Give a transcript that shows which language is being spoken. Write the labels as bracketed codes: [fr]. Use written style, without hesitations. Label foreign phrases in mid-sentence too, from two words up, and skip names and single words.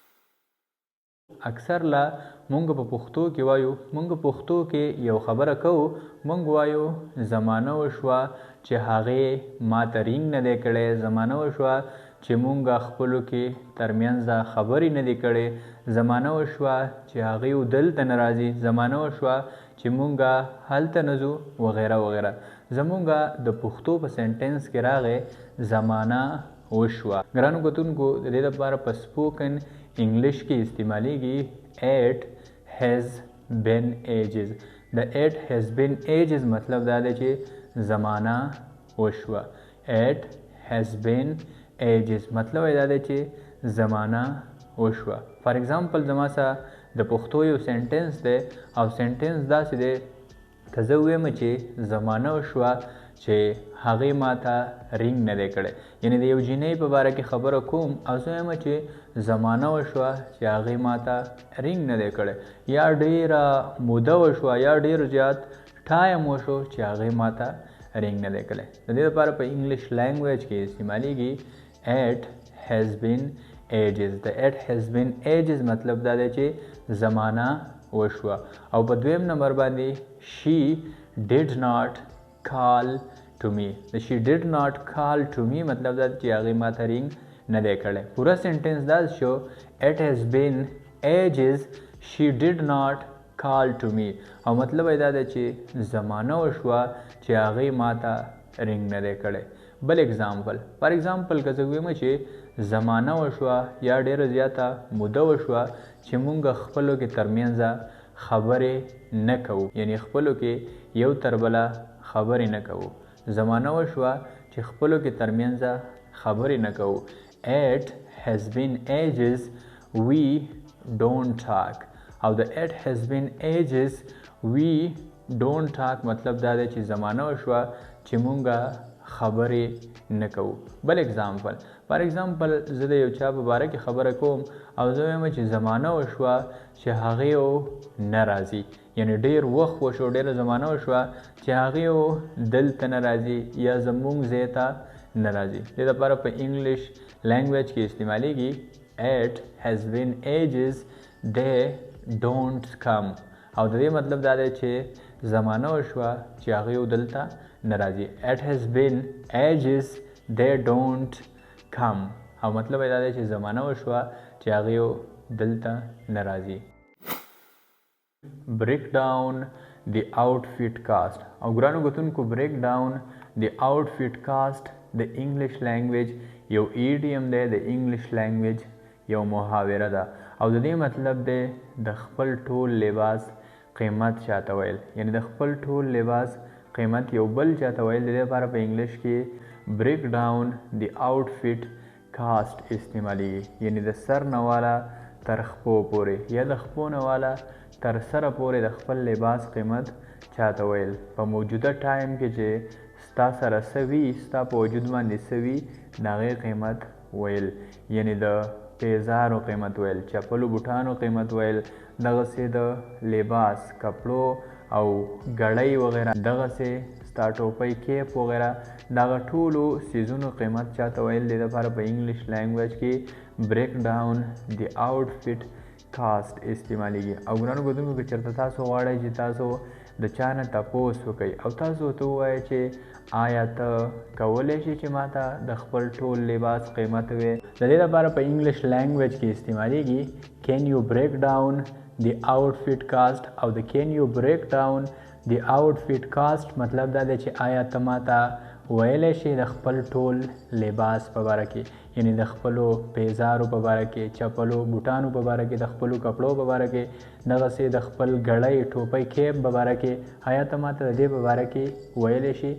[ps] اکثر لا مونږ په پښتو کې وایو، مونږ پښتو کې یو خبره کوو، مونږ وایو زمانه وشوه چې هغې ما ته رینګ نه دی کړی، زمانه وشوه چې مونږ خپلو کې ترمنځ خبرې نه دي کړې، زمانه وشوه چې هغې دلته نه راځي، زمانه وشوه چې مونږ هلته نه ځو وغیره وغیره. زمونږ د پښتو په سنټنس کې راغی زمانه وشوه. ګرانو کتونکو د دې لپاره په [en] spoken English [ps] کې استعمالیږي [en] it has been ages. [ps] د [en] it has been ages [ps] مطلب دا دی چې زمانه وشوه. [en] it has been ages [ps] مطلب دا دی چې زمانه وشوه. [en] for example [ps] زما سره د پښتو یو سنټنس دی، او سنټنس داسې دی که زه ووایم چې زمانه وشوه چې هغې ما ته رینګ نه دی کړی، یعنې د یو جینۍ په باره کې خبره کوم او زه وایم چې زمانه وشوه چې هغې ما ته رینګ نه دی کړی، یا ډېره موده وشوه، یا ډېر زیات ټایم وشو چې هغې ما ته رینګ نه دی کړی. د دې لپاره په [en] English language [ps] کې استعمالیږي [en] it has been ages. [ps] د [en] it has been ages [ps] مطلب دا دی چې زمانه وشوه. او په دویم نمبر باندې [en] she did not call to me. [ps] د [en] she did not call to me [ps] مطلب دا چې هغې ما ته رینګ نه دی کړی. پوره سنټنس دا شو [en] it has been ages she did not call to me، [ps] او مطلب دا دی چې زمانه وشوه چې هغې ما ته رینګ نه دی کړی. بل اگزامپل، [en] for example [ps] که زه ووایم چې زمانه وشوه یا ډېره زیاته موده وشوه چې مونږ خپلو کې ترمنځ خبرې نه کوو، یعنی خپلو کې یو تر بله خبرې نه کوو. زمانه وشوه چې خپلو کې ترمنځ خبرې نه کوو. [en] it has been ages we don't talk، [ps] او د [en] it has been ages we don't talk [ps] مطلب دا دی چې زمانه وشوه چې مونږه خبرې نه کوو. بل اگزامپل [en] for example [ps] زه د یو چا په باره کې خبره کوم او زه وایم چې زمانه وشوه چې هغې نه راځي، یعنی ډېر وخت وشو، ډېره زمانه وشوه چې هغې دلته نه راځي یا زمونږ ځای ته نه راځي. دې دپاره په [en] English language [ps] کې استعمالیږي [en] It has been ages they don't come، [ps] او د دې مطلب دا دی چې زمانه وشوه چې هغې دلته نه راځي. It has been ages they don't come، او مطلب دا دی چې زمانه وشوه چې هغې دلته نه راځي. [en] break down the outfit cast، [ps] او ګرانو کتونکو [en] break down the outfit cast [ps] د [en] English language [ps] یو ایډیم دی، د [en] English language [ps] یو محاوره ده، او د دې مطلب دی د خپل ټول لباس قیمت چاته ویل، یعنی د خپل ټول لباس قیمت یو بل چاته ویل. د دې لپاره په انګلیش کې [en] break down the outfit cast [ps] استعمالیږي، یعنی د سر نه والا تر خپو پورې یا د خپو نه والا تر سره پورې د خپل لباس قیمت چاته ویل. په موجوده ټایم کې چې ستا سره څه وي، ستا په وجود باندې څه وي، د هغې قیمت ویل، یعنی د پیزارو قیمت ویل، چپلو بوټانو قیمت ویل، دغسې د لباس کپړو او ګړۍ وغیره، دغسې ستا ټوپۍ کیپ وغیره، دغه ټولو څیزونو قیمت چاته ویل. دې دپاره په [en] English language [ps] کې [en] break down the outfit cast [ps] استعمالیږي. او ګرانو کتونکو که چېرته تاسو غواړئ چې تاسو د چا نه تپوس وکئ او تاسو ورته ووایئ چې آیا ته کولی شي چې ما ته د خپل ټول لباس قیمت ووایې، د دې لپاره په [en] English language [ps] کې استعمالیږي [en] can you break down the outfit cast، [ps] او د [en] can you break down the outfit cast [ps] مطلب دا دی چې آیا ته ما ته ویلی شي د خپل ټول لباس په باره کې، یعنی د خپلو پیزارو په باره کې، چپلو بوټانو په باره کې، د خپلو کپړو په باره کې، دغسې د خپل ګړۍ ټوپۍ کیپ په باره کې، آیا ته ما ته د دې په باره کې ویلی شي.